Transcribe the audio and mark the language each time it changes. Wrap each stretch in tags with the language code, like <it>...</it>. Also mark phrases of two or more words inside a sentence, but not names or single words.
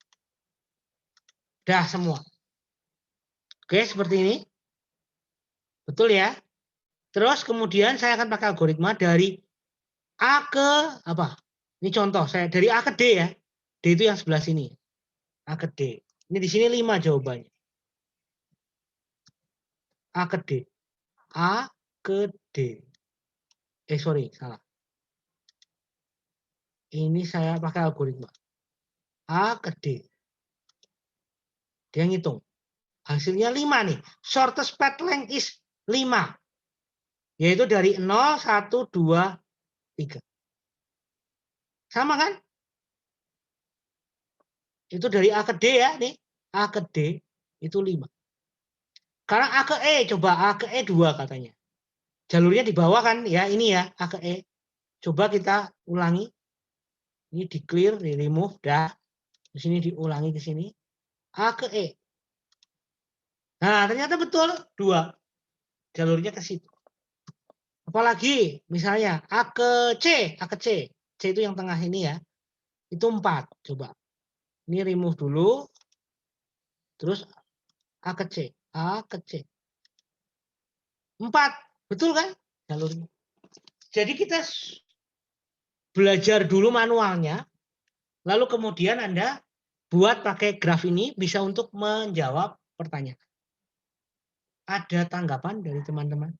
<id>Dah semua. Oke, seperti ini. Betul ya? Terus kemudian saya akan pakai algoritma dari A ke apa? Ini contoh saya dari A ke D ya. D itu yang sebelah sini. A ke D. Ini di sini 5 jawabannya. A ke D. A ke D. Sorry, salah. Ini saya pakai algoritma. A ke D. Dia ngitung. Hasilnya 5 nih.</id> <en>Shortest path length is 5.</en> <id>Yaitu dari 0, 1, 2, 3. Sama kan? Itu dari A ke D ya. Nih. A ke D itu 5. Sekarang A ke E. Coba A ke E 2 katanya. Jalurnya di bawah kan ya. Ini ya A ke E. Coba kita ulangi. Ini di clear, di remove. Dah. Di sini diulangi ke sini. A ke E. Nah ternyata betul. 2. Jalurnya ke situ. Apalagi misalnya A ke C. A ke C. C itu yang tengah ini ya. Itu 4. Coba. Ini remove dulu. Terus A ke C. A ke C. 4. Betul kan? Jalurnya. Jadi kita belajar dulu manualnya. Lalu kemudian Anda buat pakai graf ini bisa untuk menjawab pertanyaan. Ada tanggapan dari teman-teman?</id>